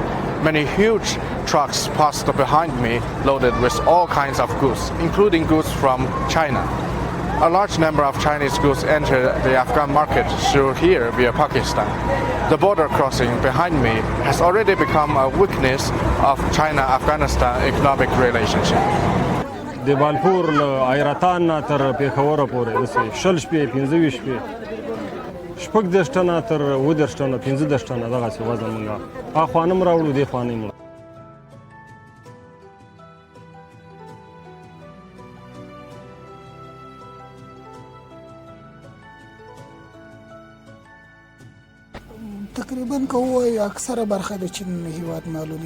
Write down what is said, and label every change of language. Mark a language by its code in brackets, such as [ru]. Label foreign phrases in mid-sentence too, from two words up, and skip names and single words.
[en] Many huge trucks passed behind me loaded with all kinds of goods, including goods from China. A large number of Chinese goods enter the Afghan market through here via Pakistan. The border crossing behind me has already become a weakness of China-Afghanistan economic relationship. [ps] د بالپور له حیرتان نه تر پېښوره پورې داسې 20 شپې 15 شپې 16 ټنه تر 18 ټنه 15 ټنه دغسې وزن موږ اخوا نه هم راوړو دې خوا نه هم. تقریبا که ووایو اکثره برخه د چین هیواد معلومي.